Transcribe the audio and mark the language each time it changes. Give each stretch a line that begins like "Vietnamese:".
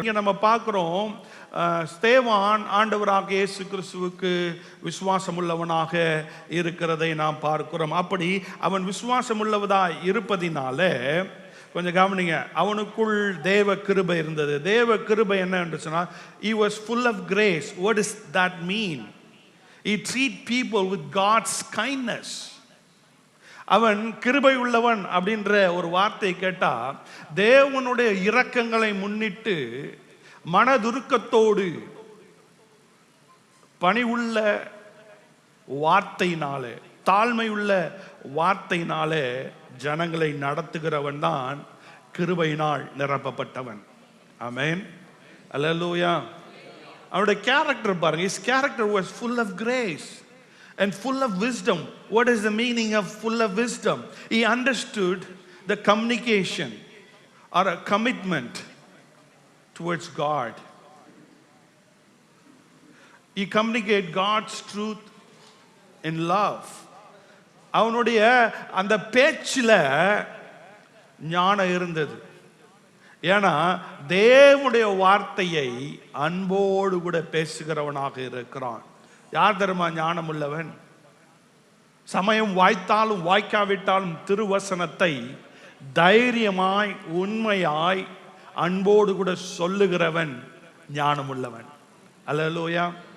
Tamil: இங்க நம்ம பார்க்கிறோம், ஸ்தேவான் ஆண்டவராக இயேசு கிறிஸ்துவுக்கு விசுவாசம் உள்ளவனாக இருக்கிறதை நாம் பார்க்கிறோம். அப்படி அவன் விசுவாசம் உள்ளவதாய் இருப்பதினால கொஞ்சம் கவனிங்க, அவனுக்குள் தேவ கிருபை இருந்தது. தேவ கிருபை என்ன என்று சொன்னால்,
English: he was full of grace. What does that mean? He treat people with God's kindness.
Tamil: அவன் கிருபை உள்ளவன் அப்படின்ற ஒரு வார்த்தை கேட்டா, தேவனுடைய இரக்கங்களை முன்னிட்டு மனதுருக்கத்தோடு பணிவுள்ள வார்த்தையினாலே, தாழ்மையுள்ள வார்த்தையினாலே ஜனங்களை நடத்துகிறவன் தான் கிருபையினால் நிரப்பப்பட்டவன். ஆமென், அல்லேலூயா. அவனுடைய கேரக்டர் பாருங்க,
English: his character was full of grace and full of wisdom. What is the meaning of full of wisdom? He understood the communication or a commitment towards God. He communicated God's truth in love.
Tamil: அவனுடைய அந்த பேச்சில் ஞானம் இருந்தது. ஏன்னா தேவனுடைய வார்த்தையை அன்போடு கூட பேசுகிறவனாக இருக்கிறான். யார் தருமா ஞானம் உள்ளவன்? சமயம் வாய்த்தாலும் வாய்க்காவிட்டாலும் திருவசனத்தை தைரியமாய் உண்மையாய் அன்போடு கூட சொல்லுகிறவன் ஞானம் உள்ளவன். அல்லேலூயா.